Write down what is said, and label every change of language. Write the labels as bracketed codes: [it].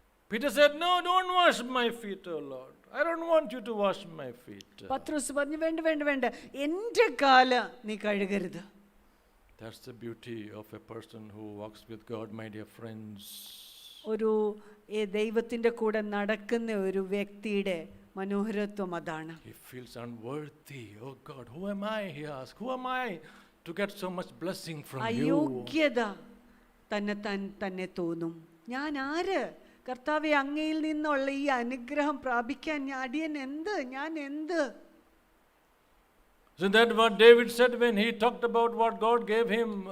[en] Peter said, "No, don't wash my feet, O Lord. I don't want you to wash my feet." [ml] പത്രോസ് പറഞ്ഞു, വേണ്ട എൻ്റെ കാല് നീ കഴുകരുത്. [en] That's the beauty of a person who walks with God, my dear friends. [ml] ഒരു ദൈവത്തിൻ്റെ കൂടെ നടക്കുന്ന ഒരു വ്യക്തിയുടെ മനോഹരത്വം അതാണ്. [en] He feels unworthy. Oh God, who am I? He asks, who am I to get so much blessing from you? [ml] അയോഗ്യത തന്നെ തോന്നും. ഞാൻ ആര്? കർത്താവേ, അങ്ങയിൽ നിന്നുള്ള ഈ അനുഗ്രഹം പ്രാപിക്കാൻ ഞാൻ എന്ത്? [en] Isn't that what David said when he talked about what God gave him?